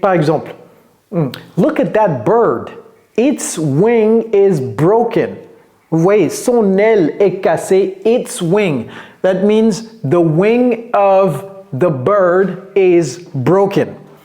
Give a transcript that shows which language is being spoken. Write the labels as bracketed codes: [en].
[fr] Par exemple, [en] look at that bird. Its wing is broken. [fr] Vous voyez, son aile est cassée. [en] Its wing. That means the wing of the bird is broken.